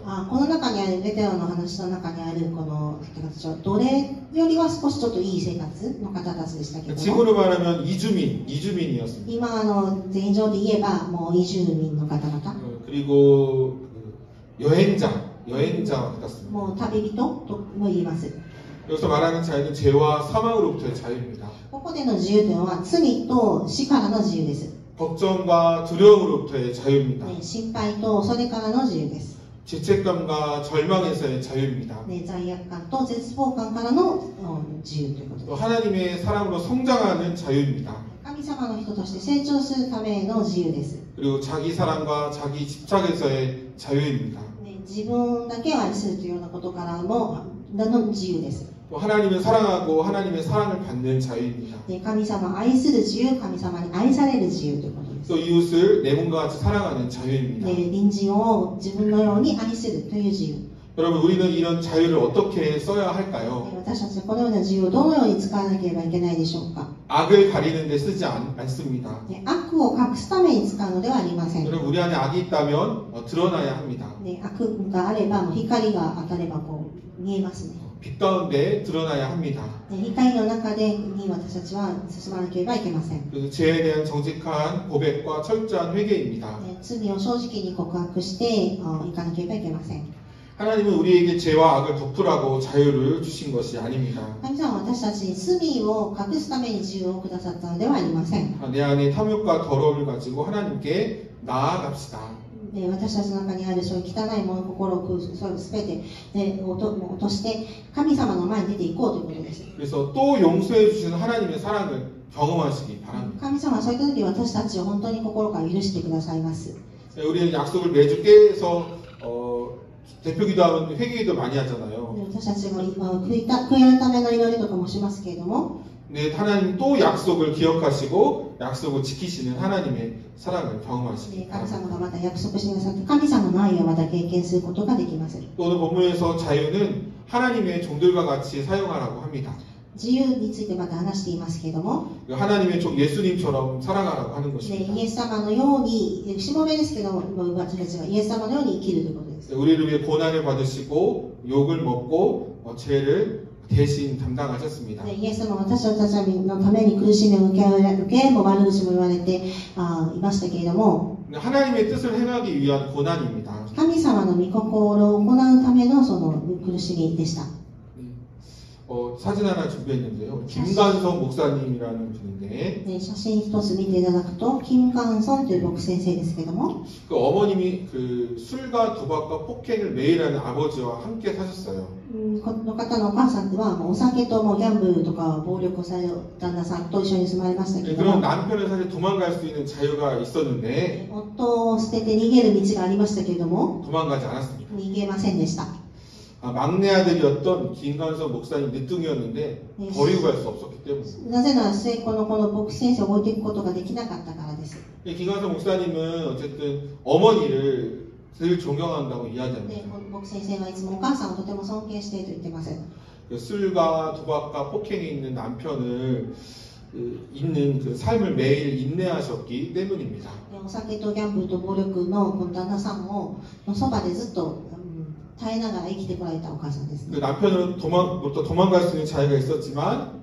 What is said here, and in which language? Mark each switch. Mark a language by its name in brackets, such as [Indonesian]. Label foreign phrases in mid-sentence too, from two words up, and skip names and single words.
[Japanese] この中にあるベテロの話の中にあるこの方たちは奴隷よりは少しちょっといい生活の方たちでしたけども、 [Korean] 지금으로 말하면 이주민이었습니다. [Japanese] 今前情で言えばもう移住民の方々、 [Korean] 그리고 여행자와 같았습니다. [Japanese] もう旅人とも言います。 [Korean] 여기서 말하는 자유는 죄와 사망으로부터의 자유입니다. [Japanese] ここでの自由というのは罪と死からの自由です。 [Korean] 걱정과 두려움으로부터의 자유입니다. [Japanese] 心配とそれからの自由です。 [Korean] 죄책감과 절망에서의 자유입니다. [Japanese] 罪悪感と絶望感からの自由ということで [Korean] 또 [Japanese] す。 [Korean] 하나님의 사람으로 성장하는 자유입니다. [Japanese] 神様の人として成長するための自由です。 [Korean] 그리고 자기 사랑과 자기 집착에서의 자유입니다. [Japanese] 自分だけを愛するというようなことからの自由です。 [Korean] 또 하나님을 사랑하고 하나님의 사랑을 받는 자유입니다. [Japanese] 神様を愛する自由、神様に愛される自由ということです。 [Korean] 또 이웃을 내 몸과 같이 사랑하는 자유입니다. [Japanese] 隣人を自分のように愛するという自由。 [Korean] 여러분 우리는 이런 자유를 어떻게 써야 할까요? [Japanese] 私たちはこのような自由をどのように使わなければいけないでしょうか。 [Korean] 악을 가리는 데 쓰지 않습니다. [Japanese] 悪を隠すために使うのではありません。 [Korean] 여러분 우리 안에 악이 있다면 드러나야 합니다. [Japanese] 悪があればもう光が当たれば見えますね。 [Korean] 빛 가운데 드러나야 합니다. [Japanese] 光の中に私たちは進まなければいけません。 [Korean] 그래서 죄에 대한 정직한 고백과 철저한 회개입니다. [Japanese] 罪を正直に告白していかなければいけません。 [Korean] 하나님은 우리에게 죄와 악을 덮으라고 자유를 주신 것이 아닙니다. [Japanese] 神様は私たちに罪を隠すために自由をくださったのではありません。 [Korean] 내 안에 탐욕과 더러움을 가지고 하나님께 나아갑시다. [Japanese] 私たちの中にあるそういう汚いもの、心をそういう全て、落として神様の前に出ていこうということです。 [Korean] 그래서 또 용서해 주시는 하나님의 사랑을 경험하시기 바랍니다. [Japanese] 神様はそういった時私たちを本当に心から許してくださいます。 [Korean] 우리는 약속을 매주 깨서 대표기도하면 회개기도 많이 하잖아요. [Japanese] 私たちも悔い改めの祈りとかもしますけれども、 [Korean] 네, 하나님 또 약속을 기억하시고 약속을 지키시는 하나님의 사랑을 경험하시기 [Japanese] 神様 [Korean] 바랍니다. [Japanese] がまた約束してくださって神様の愛をまた経験することができます。 [Korean] 또 오늘 본문에서 자유는 하나님의 종들과 같이 사용하라고 합니다. [Japanese] 自由についてまた話していますけれども、 [Korean] 하나님의 종 예수님처럼 살아가라고 하는 [Japanese] イ [Korean] 것입니다. [Japanese] エス様のように、しもべですけども、私たちはイエス様のように生きるということです。 [Korean] 우리를 위해 고난을 받으시고 욕을 먹고 죄를 대신 담당하셨습니다. [Japanese] イエス様は私たちのために苦しみを受け、もう悪口も言われていましたけれども、 [Korean] 하나님의 뜻을 행하기 위한 고난입니다. [Japanese] 神様の御心を行うためのその苦しみでした。 [Korean] 사진 하나 준비했는데요. 김관성 목사님이라는 분인데 [Japanese] 写真一つ見ていただくと、金冠村という牧師先生ですけども、 [Korean] 그 어머님이 그 술과 도박과 폭행을 매일 하는 아버지와 함께 사셨어요. [Japanese] この方のお母さんはお酒ともギャンブルとか暴力をされる旦那さんと一緒に住まれましたけど [Korean] 그런 [Japanese] も、 [Korean] 남편은 사실 도망갈 수 있는 자유가 있었는데 [Japanese] 夫を捨てて逃げる道がありましたけれども、 [Korean] 도망가지 않았습니다. [Japanese] 逃げませんでした。 [Korean] 막내 아들이었던 김관성 목사님 늦둥이였는데 네. 버리고 갈 수 없었기 때문에 [Japanese] なぜなら末っ子のこの牧師先生を置いていくことができなかったからです。 [Korean] 김관성 목사님은 어쨌든 어머니를 늘 존경한다고 [Japanese] で、 [Korean] 이야기합니다. [Japanese] この牧師先生はいつもお母さんをとても尊敬していると言ってます。 [Korean] 술과 도박과 폭행에 있는 남편을 있는 그 삶을 매일 인내하셨기 때문입니다. [Japanese] で、お酒とギャンブルと暴力のこの旦那さんのそばでずっと耐えながら生きてこられたお母さんです、 [Korean] 그 남편은 도망갈 수 있는 자유가 있었지만